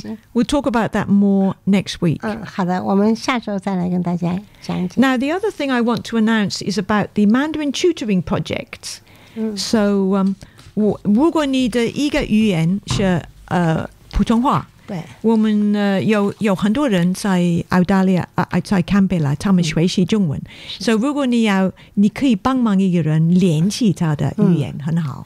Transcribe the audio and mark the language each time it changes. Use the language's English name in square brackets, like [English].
[English] So, we'll talk about that more next week. [Chinese] 好的，我们下周再来跟大家讲解。 [English] Now, the other thing I want to announce is about the Mandarin tutoring project. [Chinese] So, 如果你的一个语言是普通话，对，我们有很多人在澳大利亚在堪培拉，他们学习中文，所以如果你可以帮忙一个人联系他的语言，很好。